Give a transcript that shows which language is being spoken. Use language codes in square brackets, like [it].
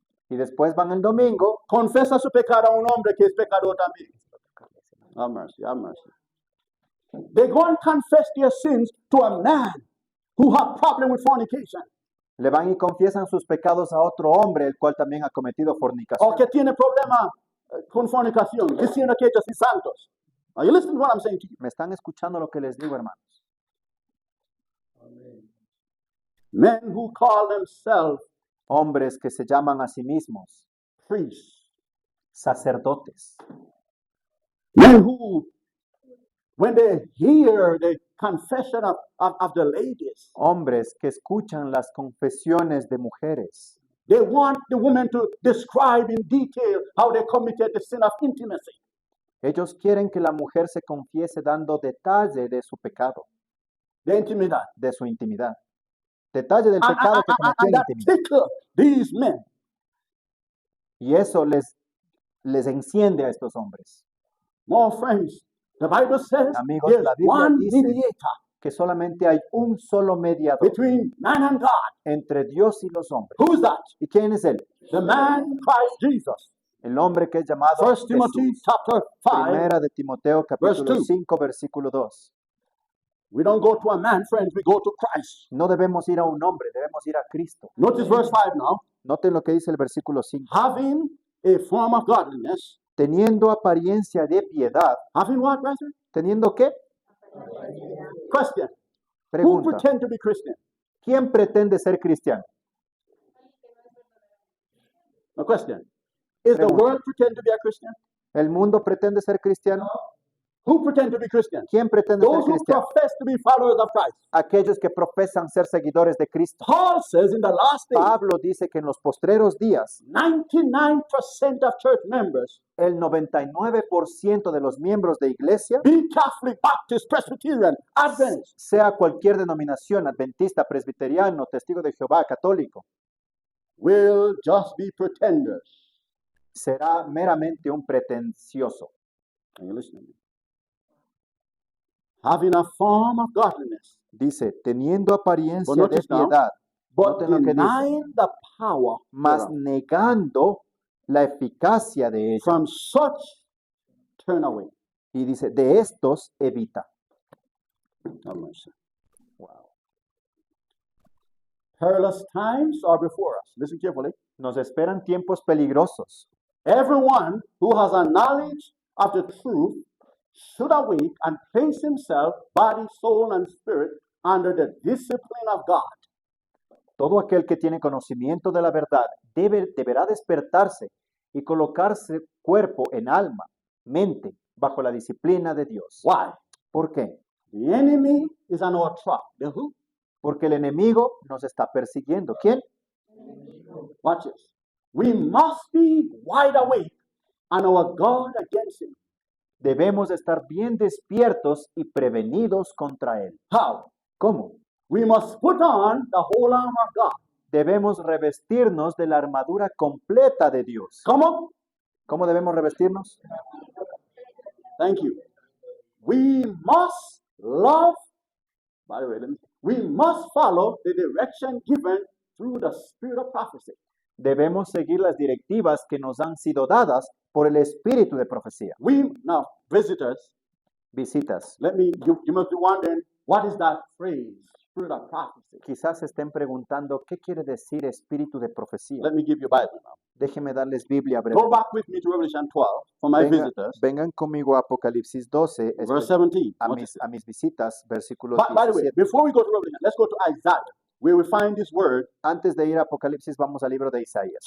[es] Y después van el domingo. confesa su pecado a un hombre que es pecador también. [en] Have mercy, have mercy. They go and confess their sins to a man who have problem with fornication [es] Le van y confiesan sus pecados a otro hombre, el cual también ha cometido o fornicación. que tiene problema con fornicación, diciendo que ellos son santos. [en] Are you listening to what I'm saying to you? [es] ¿Me están escuchando lo que les digo, hermanos? [en] Men who call themselves [es] Hombres que se llaman a sí mismos [en] priests. [es] sacerdotes. [en] Men who, when they hear the confession of the ladies, [es] Hombres que escuchan las confesiones de mujeres. [en] they want the woman to describe in detail how they committed the sin of intimacy. [es] Ellos quieren que la mujer se confiese dando detalle de su pecado, [en] The intimidad. [es] de su intimidad. Detalle del [en] And, [es] pecado que cometió en [en] that [es] intimidad. [en] tickle these men. [es] Y eso les enciende a estos hombres. [en] More friends, the Bible says [es] Amigos, [en] there's [es] la Biblia [en] one [es] dice [en] mediator [es] que solamente hay un solo mediador [en] between man and God. [es] entre Dios y los hombres. [en] Who's that? [es] ¿Y quién es él? [en] The man Christ Jesus. [es] El hombre que es llamado [en] 1 Timothy [es] Jesús. [en] chapter 5. [es] Primera de Timoteo capítulo [en] 2. [es] 5 versículo 2. [en] We don't go to a man, friends, we go to Christ. [es] No debemos ir a un hombre, debemos ir a Cristo. [en] Notice verse 5 now. [es] Noten lo que dice el versículo 5. [en] Having a form of godliness. [es] Teniendo apariencia de piedad. [en] Having what, brethren? [es] ¿Teniendo qué? [en] Question. Who [es] Pregunta. [en] pretend to be Christian? [es] ¿Quién pretende ser cristiano? [en] No question. Is the [es] Pregunta. [en] world pretend to be a Christian? [es] ¿El mundo pretende ser cristiano? [en] Who pretend to be Christian? [es] ¿Quién pretende ser [en] Those who [es] cristiano? [en] profess to be followers of Christ. [es] Aquellos que profesan ser seguidores de Cristo. [en] Paul says in the last days, [es] Pablo dice que en los postreros días [en] 99% of church members, [es] el 99% de los miembros de iglesia, [en] be Catholic, Baptist, Presbyterian, Adventist, [es] sea cualquier denominación, adventista, presbiteriano, testigo de Jehová, católico, [en] will just be pretenders. [es] será meramente un pretencioso. [en] Are you listening? Having a form of godliness, [es] Dice, teniendo apariencia [en] But [es] de [en] notice now, [es] piedad, [en] but [es] Noten lo que dice. [en] denying the power [es] mas [en] thereof. [es] negando la eficacia de ella. [en] From such turn away. [es] Y dice, de estos evita. [en] Have mercy. Wow. Perilous times are before us. Listen carefully. [es] Nos esperan tiempos peligrosos. [en] Everyone who has a knowledge of the truth should awake and place himself, body, soul, and spirit, under the discipline of God. [es] Todo aquel que tiene conocimiento de la verdad deberá despertarse y colocarse cuerpo en alma, mente, bajo la disciplina de Dios. [en] Why? [es] ¿Por qué? [en] The enemy is on our track. The who? [es] Porque el enemigo nos está persiguiendo. ¿Quién? [en] Watch this. We must be wide awake on our guard against him. [es] Debemos estar bien despiertos y prevenidos contra él. [en] How? [es] ¿Cómo? [en] We must put on the whole armor of God. [es] Debemos revestirnos de la armadura completa de Dios. [en] Come on. [es] ¿Cómo debemos revestirnos? [en] Thank you. We must love. By the way, we must follow the direction given through the spirit of prophecy. [es] Debemos seguir las directivas que nos han sido dadas por el espíritu de profecía. [en] Now, visitors, [es] Visitas. [en] you must be wondering, what is that phrase, spirit of prophecy? [es] Quizás se estén preguntando qué quiere decir espíritu de profecía. [en] Let me give you Bible now. [es] Déjenme darles Biblia breve. [en] Go back with me to Revelation 12 for my visitors. [es] Vengan conmigo a Apocalipsis 12, [en] Verse 17. [es] a [en] Notice it. [es] mis visitas, versículo [en] By the way, [es] 17. [en] before we go to Revelation, let's go to Isaiah, where we find this word, [es] Antes de ir a Apocalipsis, vamos al libro de Isaías.